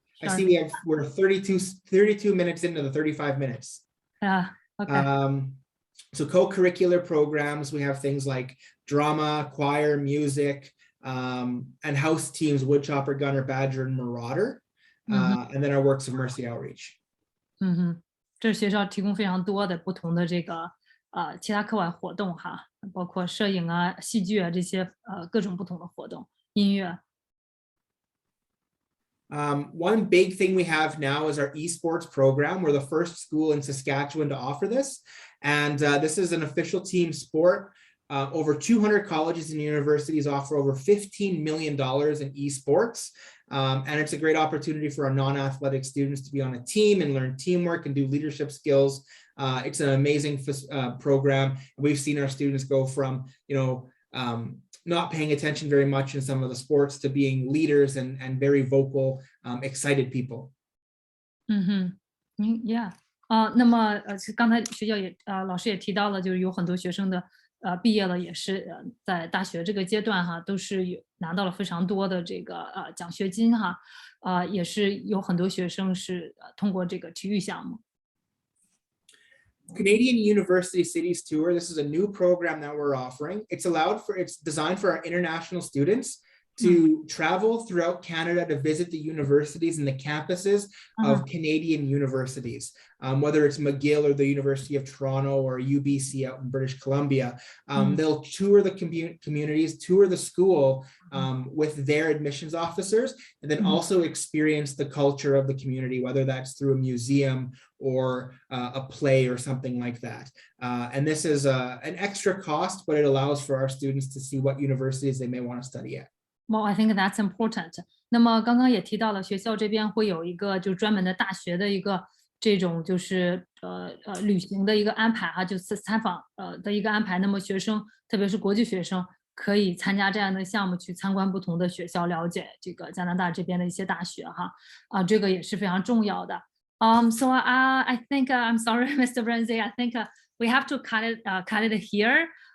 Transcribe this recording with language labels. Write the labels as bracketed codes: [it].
[en] I see we're 32 minutes into the 35 minutes. Yeah. Okay. So co-curricular programs, we have things like drama, choir, music, and house teams, Woodchopper, Gunner, Badger, and Marauder, and then our Works of Mercy outreach. [zh] 这学校提供非常多的不同的这个其他课外活动哈，包括摄影啊、戏剧啊这些各种不同的活动，音乐。 [en] One big thing we have now is our esports program. We're the first school in Saskatchewan to offer this. And this is an official team sport. Over 200 colleges and universities offer over $15 million in esports. And it's a great opportunity for our non-athletic students to be on a team and learn teamwork and do leadership skills. It's an amazing program. We've seen our students go from, not paying attention very much in some of the sports to being leaders and very vocal, excited people. Yeah. [zh] 那么刚才学校也老师也提到了，就是有很多学生的毕业了，也是在大学这个阶段哈，都是拿到了非常多的这个奖学金哈，也是有很多学生是通过这个体育项目。 [en] Canadian University Cities Tour. This is a new program that we're offering. It's designed for our international students to travel throughout Canada to visit the universities and the campuses of Canadian universities, whether it's McGill or the University of Toronto or UBC out in British Columbia. They'll tour the communities, tour the school with their admissions officers, and then also experience the culture of the community, whether that's through a museum or a play or something like that. And this is an extra cost, but it allows for our students to see what universities they may want to study at. Well, I think that's important. [zh] 那么刚刚也提到了，学校这边会有一个就专门的大学的一个这种就是旅行的一个安排哈，就是参访的一个安排。那么学生，特别是国际学生，可以参加这样的项目去参观不同的学校，了解这个加拿大这边的一些大学哈。这个也是非常重要的。 [en] So I think I'm sorry, Mr. Brenzy. I think we have to cut it here.